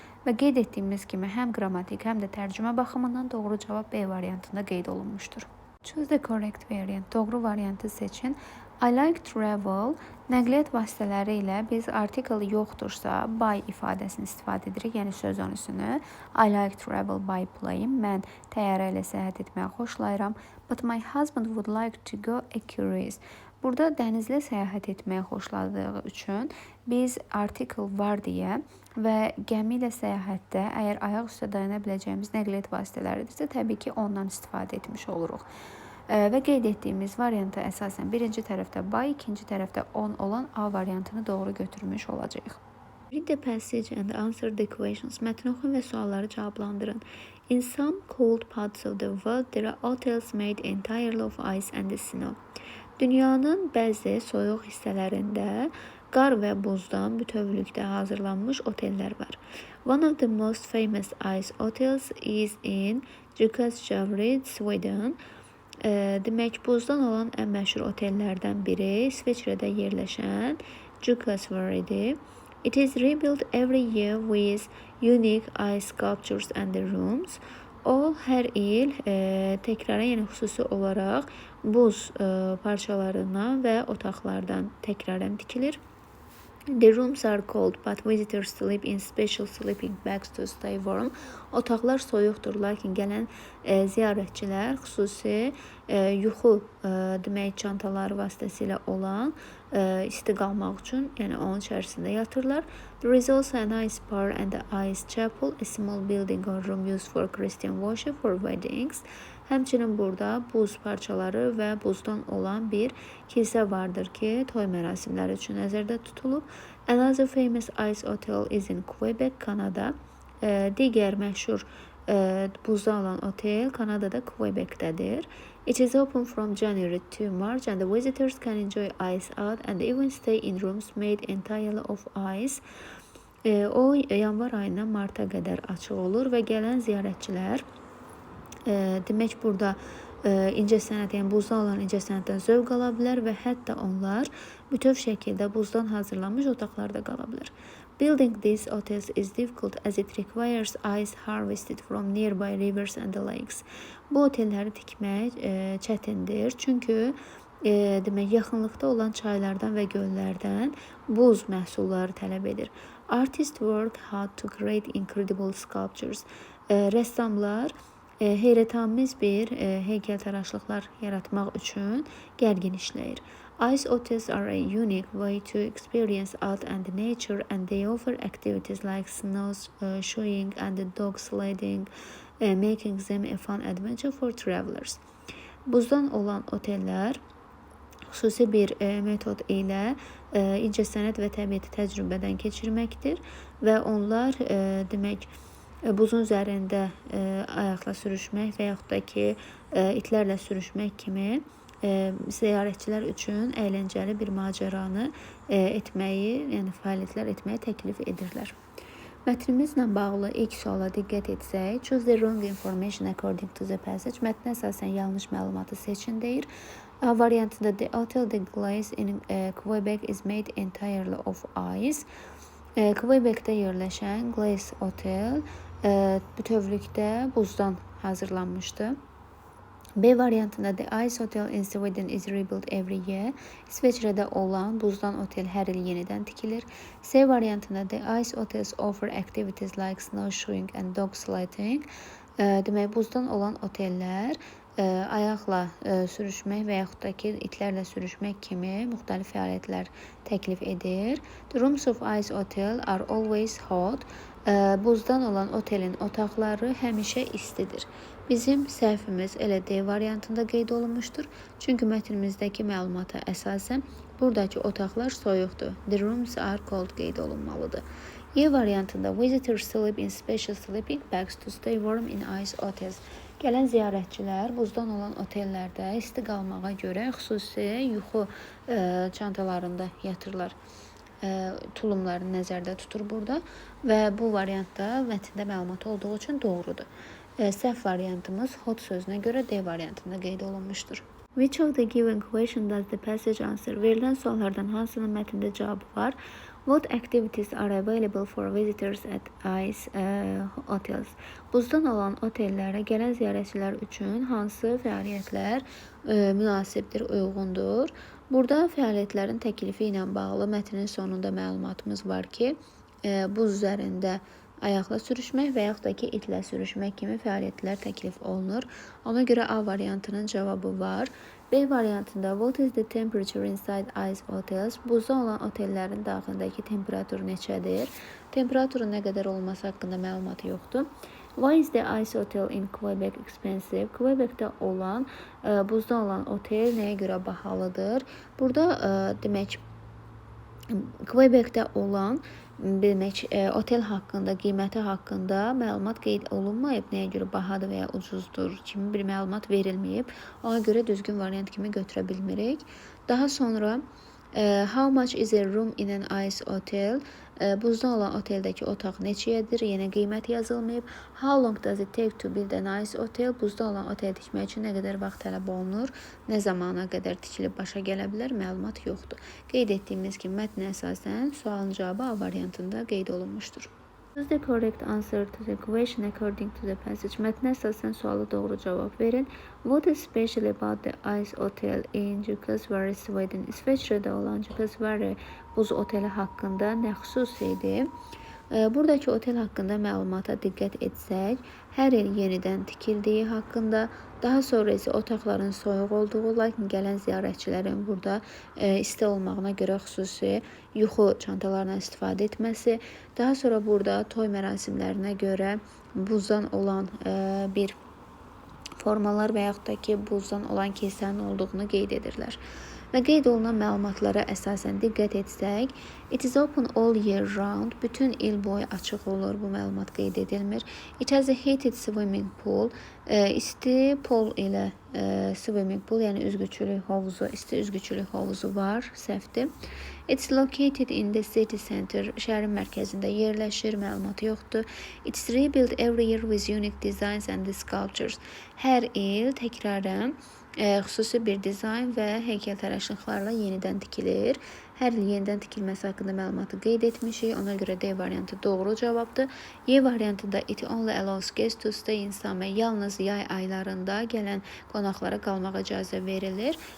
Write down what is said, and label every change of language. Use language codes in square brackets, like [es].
[az] Və qeyd etdiyimiz kimi həm qrammatik, həm də tərcümə baxımından doğru cavab B variantında qeyd olunmuşdur. [en] Choose the correct variant. [az] Doğru variantı seçin. [en] I like travel. [az] Nəqliyyat vasitələri ilə biz article yoxdursa by ifadəsini istifadə edirik, yəni söz onusunu. [en] I like travel by plane. [az] Mən təyyarə ilə səyahət etməyi xoşlayıram. [en] But my husband would like to go a cruise. [az] Burada dənizlə səyahət etməyi xoşladığı üçün biz article var deyə və gəmi ilə səyahətdə əgər ayaq üstə dayana biləcəyimiz nəqliyyat vasitələridirsə, təbii ki, ondan istifadə etmiş oluruq. Və qeyd etdiyimiz varianta əsasən birinci tərəfdə by, ikinci tərəfdə on olan A variantını doğru götürmüş olacağıq. [en] Read the passage and answer the questions. [az] Mətn oxuyun və sualları cavablandırın. [en] In some cold parts of the world, there are hotels made entirely of ice and snow. [az] Dünyanın bəzi soyuq hissələrində qar və buzdan bütövlükdə hazırlanmış otellər var. [en] One of the most famous ice hotels is in Jukkasjärvi, Sweden. [az] Demək, buzdan olan ən məşhur otellərdən biri İsveçrədə yerləşən Jukkasjärvidir. [en] It is rebuilt every year with unique ice sculptures and the rooms. [az] O hər il təkrarən, yəni xüsusi olaraq buz parçalarından və otaqlardan təkrarən tikilir. [en] The rooms are cold, but visitors sleep in special sleeping bags to stay warm. [az] Otaqlar soyuqdur, lakin gələn ziyarətçilər xüsusi yuxu demək çantaları vasitəsilə olan isti qalmaq üçün, yəni onun içərisində yatırlar. [en] There is also an ice bar and the ice chapel, a small building or room used for Christian worship for weddings. [az] Həmçinin burada buz parçaları və buzdan olan bir kilsə vardır ki, toy mərasimləri üçün nəzərdə tutulub. [en] Another famous ice hotel is in Quebec, Kanada. [az] Digər məşhur buzdan olan otel Kanadada Quebecdədir. [en] It is open from January to March and the visitors can enjoy ice out and even stay in rooms made entirely of ice. [az] O yanvar ayından marta qədər açıq olur və gələn ziyarətçilər demək burada incəsənət, yəni buzdan olan incəsənətdən zövq ala bilər və hətta onlar bütöv şəkildə buzdan hazırlanmış otaqlarda qala bilər. [en] Building these hotels is difficult as it requires ice harvested from nearby rivers and the lakes. [az] Bu otelləri tikmək çətindir, çünki demək yaxınlıqda olan çaylardan və göllərdən buz məhsulları tələb edir. [en] Artists work hard to create incredible sculptures. [az] Rəssamlar heyrətamiz bir heykəltaraşlıqlar yaratmaq üçün gərgin işləyir. [en] Ice hotels are a unique way to experience art and nature and they offer activities like snow shoeing and dog sledding, making them a fun adventure for travelers. [az] Buzdan olan otellər xüsusi bir metod ilə incəsənət və təbiəti təcrübədən keçirməkdir və onlar demək buzun üzərində ayaqla sürüşmək və yaxud da ki itlərlə sürüşmək kimi ziyarətçilər üçün əyləncəli bir macəranı etməyi, yəni fəaliyyətlər etməyi təklif edirlər. Mətnimizlə bağlı ilk suala diqqət etsək, [en] choose the wrong information according to the passage. [az] Mətnə əsasən yanlış məlumatı seçin deyir. A variantında [en] the hotel the Glace in Quebec is made entirely of ice. [az] Quebecdə yerləşən Glace Hotel bütövlükdə buzdan hazırlanmışdı. B variantında [en] the ice hotel in Sweden is rebuilt every year. [az] İsveçrədə olan buzdan otel hər il yenidən tikilir. C variantında [en] the ice hotels offer activities like snowshoeing and dog sledding. [az] Demək, buzdan olan otellər ayaqla sürüşmək və yaxud da ki itlərlə sürüşmək kimi müxtəlif fəaliyyətlər təklif edir. [en] The rooms of ice hotel are always hot. [az] Buzdan olan otelin otaqları həmişə istidir. Bizim səhvimiz elə D variantında qeyd olunmuşdur. Çünki mətnimizdəki məlumata əsasən buradakı otaqlar soyuqdur. [en] The rooms are cold [az] qeyd olunmalıdır. E variantında [en] visitors sleep in special sleeping bags to stay warm in ice hotels. [az] Gələn ziyarətçilər buzdan olan otellərdə isti qalmağa görə xüsusi yuxu çantalarında yatırlar. Tulumlarını nəzərdə tutur burada və bu variantda mətndə məlumat olduğu üçün doğrudur. Səhv variantımız hot sözünə görə D variantında qeyd olunmuşdur. [en] Which of the given question does the passage answer? [az] Verilən suallardan hansının mətndə cavabı var? [en] What activities are available for visitors at ice hotels? [az] Buzdan olan otellərə gələn ziyarətçilər üçün hansı fəaliyyətlər münasibdir, uyğundur? Burada fəaliyyətlərin təklifi ilə bağlı mətnin sonunda məlumatımız var ki, buz üzərində ayaqla sürüşmək və yaxud da ki, itlə sürüşmək kimi fəaliyyətlər təklif olunur. Ona görə A variantının cavabı var. B variantında [en] what is the temperature inside ice hotels? [az] Buzda olan otellərin daxilindəki temperatur neçədir? Temperaturun nə qədər olması haqqında məlumat yoxdur. [en] Why is the ice hotel in Quebec expensive? [az] Quebecdə olan, buzda olan otel nəyə görə bahalıdır? Burada demək, Quebecdə olan otel haqqında, qiyməti haqqında məlumat qeyd olunmayıb, nəyə görə bahadır və ya ucuzdur kimi bir məlumat verilməyib. Ona görə düzgün variant kimi götürə bilmirik. Daha sonra [en] how much is a room in an ice hotel? [az] Buzdan olan oteldəki otaq neçəyədir? Yenə qiymət yazılmayıb. [en] How long does it take to build an ice hotel? [az] Buzda olan otel tikmək üçün nə qədər vaxt tələb olunur? Nə zamana qədər tikilib başa gələ bilər? Məlumat yoxdur. Qeyd etdiyimiz kimi mətnə əsasən sualın cavabı A variantında qeyd olunmuşdur. [en] Choose the correct answer to the question according to the passage. [az] Mətnə əsasən sualı doğru cavab verin. [en] What is special about the ice hotel in Jukkasvarre, Sweden? [az] İsveçrədə olan Jukkasvarre buz oteli haqqında nə xüsusidir? Buradakı otel haqqında məlumata diqqət etsək, hər il yenidən tikildiyi haqqında, daha sonra isə otaqların soyuq olduğu, lakin gələn ziyarətçilərin burada isti olmağına görə xüsusi yuxu çantalarından istifadə etməsi, daha sonra burada toy mərasimlərinə görə buzdan olan bir formalar və yaxud da ki, buzdan olan kilsənin olduğunu qeyd edirlər. Və qeyd olunan məlumatlara əsasən diqqət etsək, [en] it is open all year round, [az] bütün il boyu açıq olur, bu məlumat qeyd edilmir. [en] It has a heated swimming pool, [az] isti pol ilə [en] swimming pool, [az] yəni üzgüçülük hovuzu, isti üzgüçülük hovuzu var, səhvdir. [en] It's located in the city center, [az] şəhərin mərkəzində yerləşir, məlumatı yoxdur. [en] It's rebuilt every year with unique designs and sculptures. [az] Hər il təkrarən xüsusi bir dizayn və heykəltaraşlıqlarla yenidən tikilir. Hər il yenidən tikilməsi haqqında məlumatı qeyd etmişik. Ona görə D variantı doğru cavabdır. Y variantında [en] it only allows guests to stay in summer. [az] Yalnız yay aylarında gələn qonaqlara qalmağa icazə verilir.